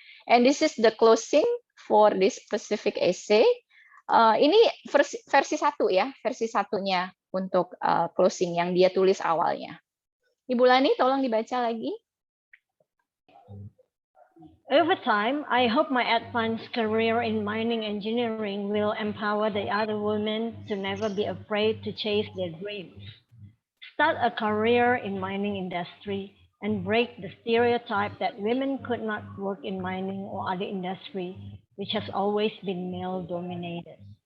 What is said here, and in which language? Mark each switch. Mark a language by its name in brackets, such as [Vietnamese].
[English] And this is the closing for this specific essay. [Indonesian] Ini versi 1 ya, versi satunya untuk closing yang dia tulis awalnya. Ibu Lani, tolong dibaca lagi. [English] Over time, I hope my advanced career in mining engineering will empower the other women to never be afraid to chase their dreams. Start a career in mining industry and break the stereotype that women could not work in mining or other industry, which has always been male-dominated.